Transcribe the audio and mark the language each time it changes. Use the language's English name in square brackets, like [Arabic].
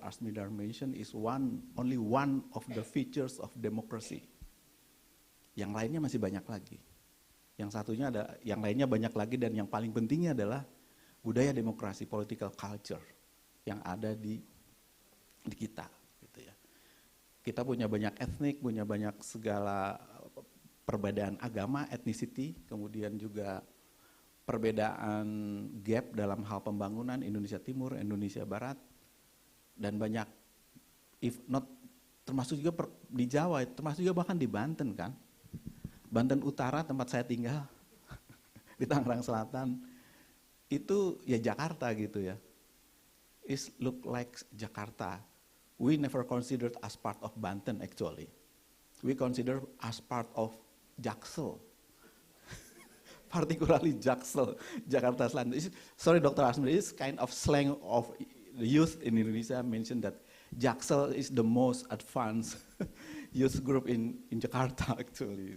[English] Asmidar mentioned, is only one of the features of democracy. [Indonesian] Yang lainnya masih banyak lagi. Yang lainnya banyak lagi, dan yang paling pentingnya adalah budaya demokrasi, [English] political culture [Indonesian] yang ada di kita. Gitu ya. Kita punya banyak etnik, punya banyak segala perbedaan agama, ethnicity, kemudian juga perbedaan gap dalam hal pembangunan Indonesia Timur, Indonesia Barat, dan banyak, [English] if not, [Indonesian] termasuk juga di Jawa, termasuk juga bahkan di Banten kan. Banten Utara tempat saya tinggal, di Tangerang Selatan, itu ya Jakarta gitu ya. [English] It look like Jakarta. We never considered as part of Banten actually. We consider as part of Jaksel. Particularly Jaksel, Jakarta Selatan. Sorry Dr. Asmir, it's kind of slang of the youth in Indonesia mentioned that Jaksel is the most advanced youth group in Jakarta actually.